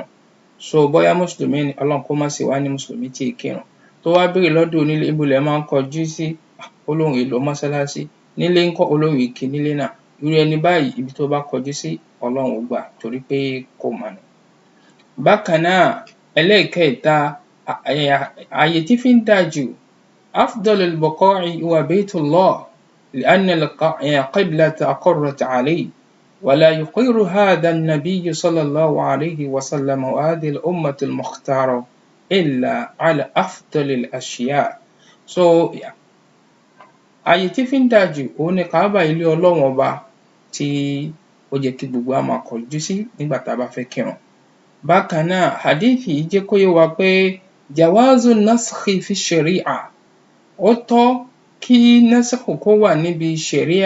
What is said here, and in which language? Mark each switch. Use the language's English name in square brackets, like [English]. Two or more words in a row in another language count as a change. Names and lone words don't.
[Yoruba] So bóyá mùsùlùmí ni, Ọlọ́run kó má ṣe wá ní mùsùlùmí tí ì kírun, tó wá béèrè lọ́dọ̀ onílé ibo lẹ̀ máa ń kọjú sí, ó lóun èlò mọ́sálásí, nílé ńkọ́, ó lóun ìkí nílé náà. Irú ẹni báyìí ibi tó bá kọjú sí Ọlọ́run ó gbà torí pé kò mọ̀ ni. Bákan náà, ẹlẹ́ẹ̀kẹta, ààyè tí fi ń dáa jù, [Arabic] أفضل البقاع هو بيت الله لأن القبلة أقرت عليه ولا يقر هذا النبي صلى الله عليه وسلم وهذه الأمة المختارة إلا على أفضل الأشياء. [Yoruba] So ààyè tí fi ń dáa jù òun ni Káàbà, ilé Ọlọ́run ọba tí ó jẹ́ kí gbogbo wa máa kọjú sí nígbà tá a bá fẹ́ kírun. Bákan náà, hadithi yìí jẹ́ kó yé wa pé [Arabic] جواز النسخ في الشريعة, [Yoruba] ó tọ́ kí naskhu kó wà níbi sharia.